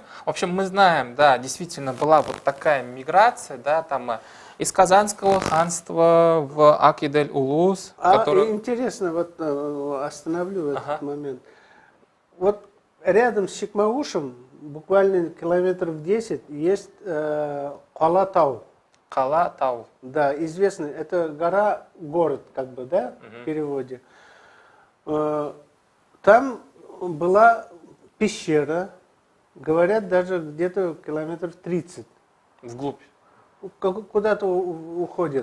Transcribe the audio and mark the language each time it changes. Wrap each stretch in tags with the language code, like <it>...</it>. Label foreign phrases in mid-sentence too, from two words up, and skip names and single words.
<ru>В общем, мы знаем, да, действительно была вот такая миграция, да, там из Казанского ханства в Акидель-Улус. Интересно, вот остановлю этот момент. Вот рядом с Чекмагушем, буквально километров 10, есть Кала-Тау. Кала-Тау. Да, известный. Это гора-город, как бы, да, в переводе. Там была пещера, говорят, даже где-то километров 30. Vглубь. Куда-то уходит.</ru>